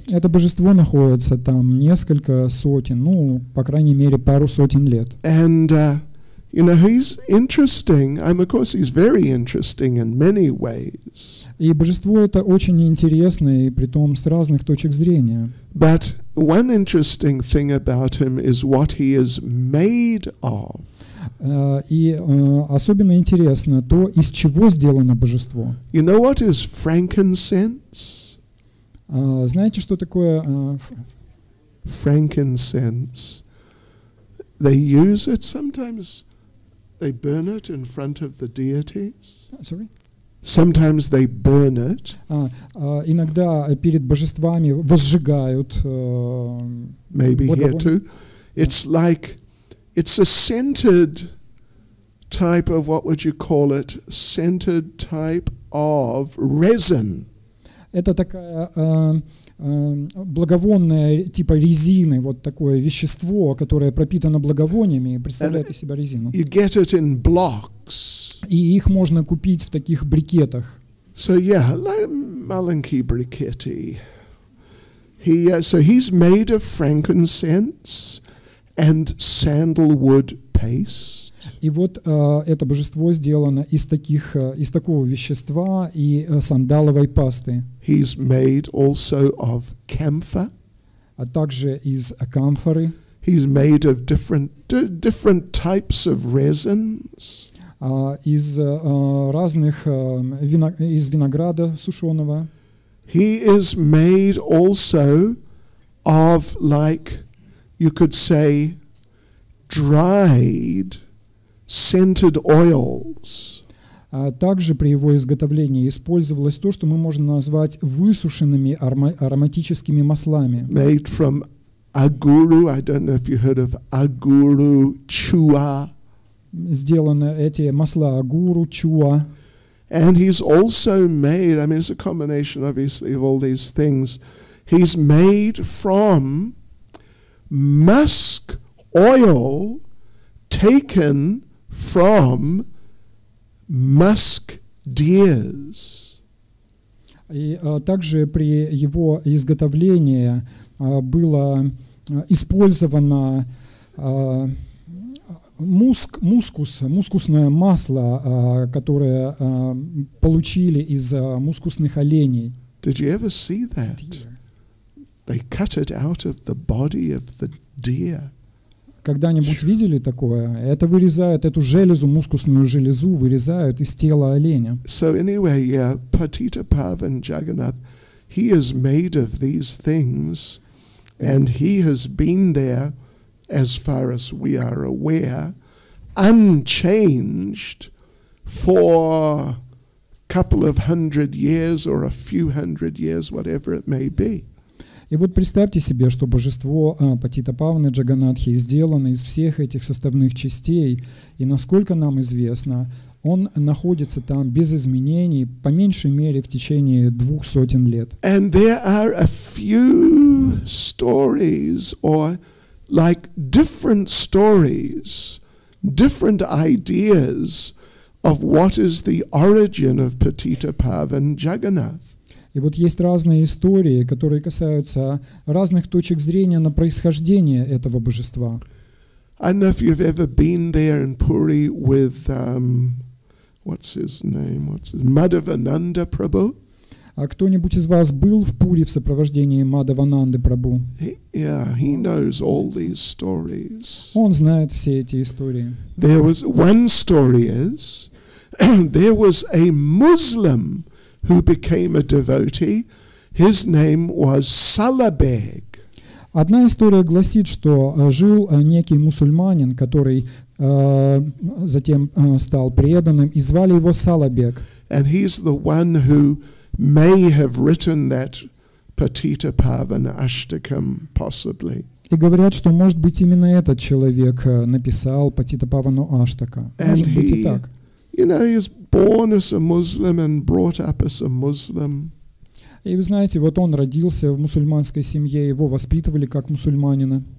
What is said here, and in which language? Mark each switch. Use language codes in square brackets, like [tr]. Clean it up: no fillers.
[ru] Это божество находится там несколько сотен, ну, по крайней мере, пару сотен лет. [en] And he's interesting. Of course, he's very interesting in many ways. [ru] И божество это очень интересно, и притом с разных точек зрения. [en] But one interesting thing about him is what he is made of. [ru] И особенно интересно то, из чего сделано божество. [en] You know what is frankincense? [ru] Знаете, что такое [en] frankincense? They use it sometimes. They burn it in front of the deities. Sorry? Sometimes they burn it. [ru] Иногда перед божествами возжигают. [en] Maybe here too. It's a scented type of, what would you call it? Scented type of resin. [ru] Это такая благовонное типа резины, вот такое вещество, которое пропитано благовониями, представляет из себя резину. [en] You get it in blocks. [ru] И их можно купить в таких брикетах. [en] So yeah, like [ru] malinki briketti. [en] So he's made of frankincense and sandalwood paste. [ru] И вот это божество сделано из такого вещества и сандаловой пасты. [en] He's made also of camphor. [ru] А также из камфоры. [en] He's made of different types of resins. [ru] Из разных из винограда сушеного. [en] He is made also of, like you could say, dried scented oils. [ru] Также при его изготовлении использовалось то, что мы можем назвать высушенными ароматическими маслами. [en] Made from aguru. I don't know if you heard of aguru chua. [ru] Сделаны эти масла агуру, чуа. [en] And he's also made, I mean, it's a combination, obviously, of all these things. He's made from musk oil taken from musk deers. [ru] И также при его изготовлении было использовано мускусное масло, которое получили из мускусных оленей. [en] Did you ever see that? They cut it out of the body of the deer. [ru] Когда-нибудь видели такое? Это вырезают, эту железу, мускусную железу вырезают из тела оленя. [en] So anyway, yeah, Patitapavan Jagannath, he is made of these things, and he has been there, as far as we are aware, unchanged for a couple of 100 years or a few 100 years, whatever it may be. [ru] И вот представьте себе, что божество Патитапаваны Джаганнатхи сделано из всех этих составных частей, и насколько нам известно, он находится там без изменений, по меньшей мере в течение 200 лет. [en] And there are a few stories, or like different stories, different ideas of what is the origin of Patitapavan Jagannath. [ru] И вот есть разные истории, которые касаются разных точек зрения на происхождение этого божества. [en] I don't know if you've ever been there in Puri with, what's his name? Madhavananda Prabhu. [ru] А кто-нибудь из вас был в Пури в сопровождении Мадхавананды Прабху? [en] He knows all these stories. [ru] Он знает все эти истории. [en] There was one story is there was a Muslim who became a devotee. His name was Salabeg. [ru] Одна история гласит, что жил некий мусульманин, который затем стал преданным, и звали его Салабег. [en] And he's the one who may have written that Patitapavana Ashtakam, possibly. [ru] И говорят, что, может быть, именно этот человек написал Патитапавану Аштака. Может быть и так. [en] You know, he was born as a Muslim and brought up as a Muslim. [ru] И вы знаете, вот он родился в мусульманской семье, его воспитывали как мусульманина.